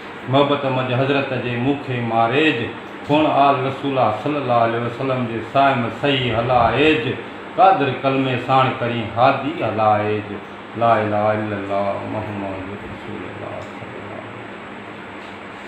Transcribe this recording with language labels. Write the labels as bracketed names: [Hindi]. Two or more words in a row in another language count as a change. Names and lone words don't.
[Sindhi] محبت منجهه حضرت جي مون کي ماريج، هڻ آل [Arabic] رسول الله صلي الله عليه وسلم [Sindhi] جي سائم صحيح هلائيج، قادر ڪلمي ساڻ ڪرين هادي هلائيج، [Arabic] لا اله الا الله محمد رسول الله صلي الله عليه وسلم.